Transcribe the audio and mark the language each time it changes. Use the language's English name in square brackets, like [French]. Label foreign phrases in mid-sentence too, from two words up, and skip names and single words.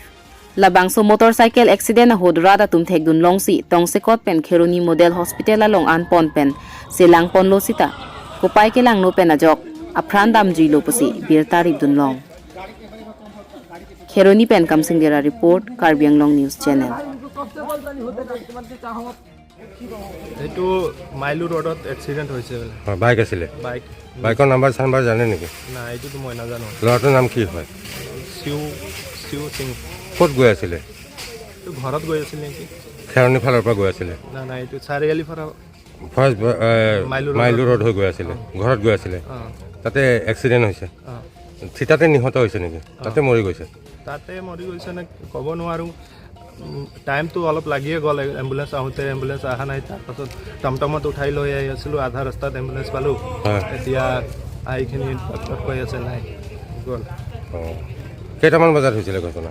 [Karbi] Labang so [English] motorcycle accident [Karbi] hodra da tum thek dun long si tong sekot pen Kheroni [English] model hospital [Karbi] along an pon pen selang pon lo sita kupai ke lang no pen ajok apran dam ji lo pusi bir tarif dun long Kheroni pen kamsing dera report Karbi Anglong News Channel [Assamese] etu Mailu roadot accident hoise bole bike asile [English] bike number [Assamese] চানবাৰ জানে নেকি না এইটো তো মই না জানো লৰাটোৰ নাম কি হয় siu sing ক'ত গৈ আছিলে তো ঘৰত গৈ আছিল নেকি খেৰনি ফালৰ পৰা গৈ আছিলে না এইটো চাৰিআলি পৰা ফাৰ্ষ্ট মাইলু ৰোড হৈ গৈ আছিলে ঘৰত গৈ আছিলে তাতে এক্সিডেন্ট হৈছে থিতাতে নিহত হৈছে নেকি তাতে মৰি গৈছে নে ক'ব নোৱাৰো টাইমটো অলপ লাগিয়ে গ'ল এম্বুলেন্স আহোঁতে এম্বুলেন্স আহা নাই তাৰপাছত টমটমত উঠাই লৈ আহি আছিলো আধা ৰাস্তাত এম্বুলেন্স পালো এতিয়া আইখিনি কৈ আছে নাই গ'ল কেইটামান বজাত হৈছিলে ঘটনা